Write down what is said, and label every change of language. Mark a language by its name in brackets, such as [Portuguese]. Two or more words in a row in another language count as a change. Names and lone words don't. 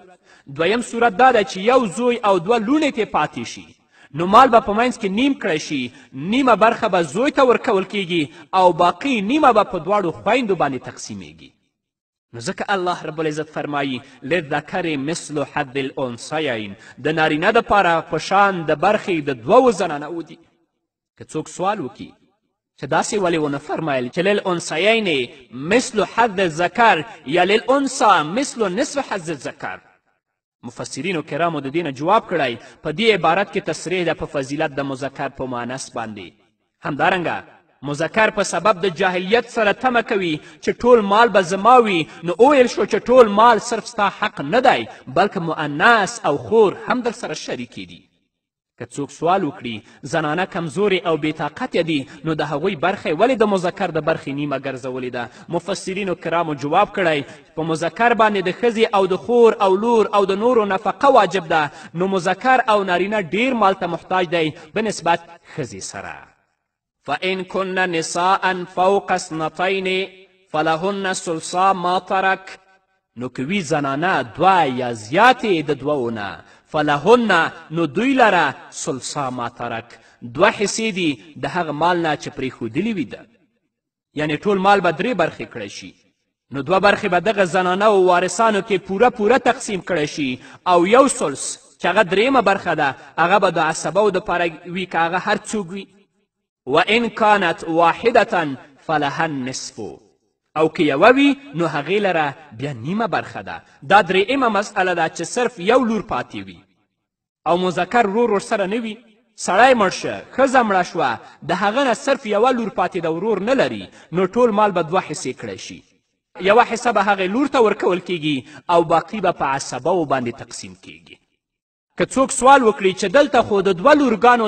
[Pashto] دویم صورت دا ده چې یو زوی او دوه لوڼې ترې پاتې شي، نو مال به په منځ کې نیم کړی شي، نیمه برخه به زوی ته ورکول کیږي او باقي نیمه به په دواړو خویندو باندې تقسیمیږي. نو ځکه [Arabic] الله رب العزت [Pashto] فرمایي [Arabic] للذکر مثل حظ الانثیین، [Pashto] د نارینه دپاره په شان د برخې د دوو زنانو دي. که څوک سوال وکړي چې داسې ولې ونه فرمایل چې [Arabic] للانثیین مثل حظ الذکر [Pashto] یا [Arabic] للانثی مثل نصف حظ الذکر، [Pashto] مفسرینو کرامو د دې نه جواب کړی په دې عبارت کې تصریح ده په فضیلت د مذکر په مؤنث باندې. همدارنګه مذکر په سبب د جاهلیت سره تمه کوي چې ټول مال به زما وي، نو وویل شو چې ټول مال صرف ستا حق نه دی بلکې مؤنث او خور هم در سره شریکې دي. که څوک سوال وکړي زنانه کمزورې او بېطاقته دي نو د هغوی برخې ولې د مذکر د برخې نیمه ګرځولې ده مفسرینو کرامو جواب کړی په مذکر باندې د ښځې او د خور او لور او د نورو نفقه واجب ده نو مذکر او نارینه ډیر مال ته محتاج دی بنسبت ښځې سره [Arabic] فإن كن نساء فوق اثنتين فلهن ثلثا ما ترك [Pashto] نو که وي زنانه دوه یا زیاتې د دوو نه فلهن نو دوی لره [Arabic] ثلثا ما ترک [Pashto] دوه حصې دي د هغه مال نه چې پرېښودلي وي ده یعنې ټول مال به درې برخې کړی شي نو دوه برخې به دغه زنانه و وارثانو کې پوره تقسیم کړی شي او یو ثلث چې هغه درېیمه برخه ده هغه به د عصبو دپاره وي که هغه هر څوک وي [Arabic] وإن كانت واحدة فلها النصف [Pashto] او که یوه وي نو هغې لره بیا نیمه برخه ده دا درېیمه مسئله ده چې صرف یو لور پاتې وي او مذکر ورور سره نه وي سړی مړ شه ښځه مړه شوه د هغه نه صرف یوه لور پاتې ده ورور نه لري نو ټول مال به دوه حصې کړی شي یوه حصه به هغې لور ته ورکول کیږي او باقي به په عصبو باندې تقسیم کیږي که څوک سوال وکړي چې دلته خو د دوه لورګانو